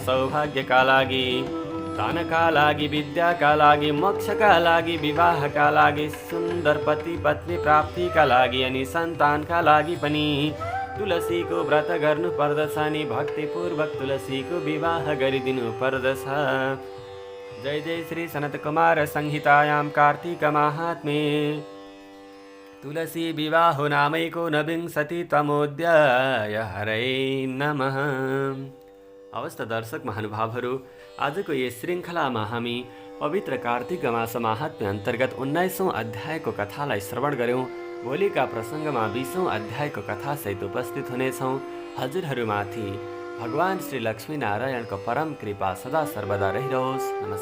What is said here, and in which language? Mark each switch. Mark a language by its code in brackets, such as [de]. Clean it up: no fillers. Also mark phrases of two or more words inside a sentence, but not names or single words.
[ne] सौभाग्यका लागि, धनका लागि, विद्याका लागि, मोक्षका लागि, विवाहका लागि, सुन्दर पति पत्नी प्राप्तिका लागि अनि सन्तानका लागि पनि तुलसीको व्रत गर्नु पर्दछ अनि भक्तिपूर्वक तुलसीको विवाह गरिदिनु पर्दछ। [sa] जय जय श्री सनत कुमार संहितायां कार्तिक महात्म्ये तुलसी विवाह नामैको नविंशतितमोऽध्याय। हरै नमः। [ne] अवस्था दर्शक महानुभावहरू, आजको यस श्रृङ्खलामा हामी पवित्र कार्तिक मास महात्म्य अन्तर्गत 19औं अध्यायको कथालाई श्रवण गऱ्यौँ। भोलिका प्रसङ्गमा 20औं अध्यायको कथासहित उपस्थित हुनेछौँ। हजुरहरूमाथि भगवान श्री लक्ष्मीनारायणको परम कृपा सदा सर्वदा रहिरहोस्।